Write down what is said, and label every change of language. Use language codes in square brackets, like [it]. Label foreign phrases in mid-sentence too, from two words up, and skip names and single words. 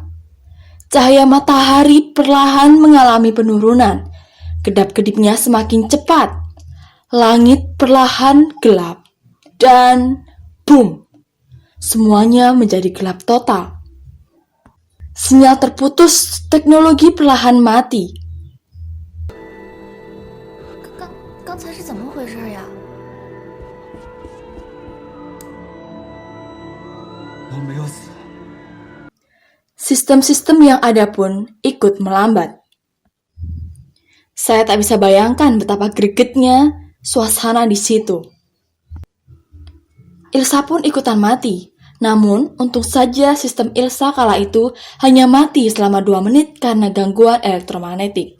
[id] Cahaya matahari perlahan mengalami penurunan. Kedap-kedipnya semakin cepat. Langit perlahan gelap. Dan boom! Semuanya menjadi gelap total. Sinyal terputus, teknologi perlahan mati. [zh] 刚才是怎么回事呀？我没有死。 [id] Sistem-sistem yang ada pun ikut melambat. Saya tak bisa bayangkan betapa gregetnya suasana di situ. Ilsa pun ikutan mati. Namun, untung saja sistem Ilsa kala itu hanya mati selama 2 menit karena gangguan elektromagnetik.